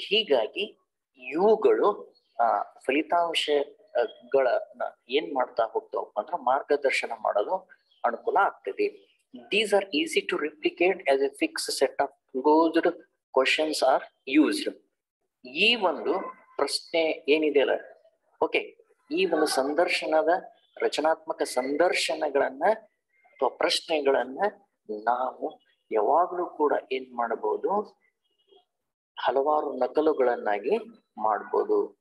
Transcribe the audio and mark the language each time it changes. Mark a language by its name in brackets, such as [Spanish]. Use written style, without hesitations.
[Kannada] ಹೀಗಾಗಿ ಇವುಗಳು ಫಲಿತಾಂಶಗಳನ್ನ ಏನ್ ಮಾಡ್ತಾ ಹೋಗ್ತಾವಪ್ಪ ಅಂದ್ರೆ ಮಾರ್ಗದರ್ಶನ ಮಾಡಲು ಅನುಕೂಲ ಆಗ್ತದೆ. [English] These are easy to replicate as a fixed set of closed questions are used. [Kannada] ಈ ಒಂದು ಪ್ರಶ್ನೆ ಏನಿದೆ ಅಲ್ಲ, ಈ ಒಂದು ಸಂದರ್ಶನದ ರಚನಾತ್ಮಕ ಸಂದರ್ಶನಗಳನ್ನ ಅಥವಾ ಪ್ರಶ್ನೆಗಳನ್ನ ನಾವು ಯಾವಾಗ್ಲೂ ಕೂಡ ಏನ್ ಮಾಡಬಹುದು, ಹಲವಾರು ನಕಲುಗಳನ್ನಾಗಿ ಮಾಡ್ಬೋದು.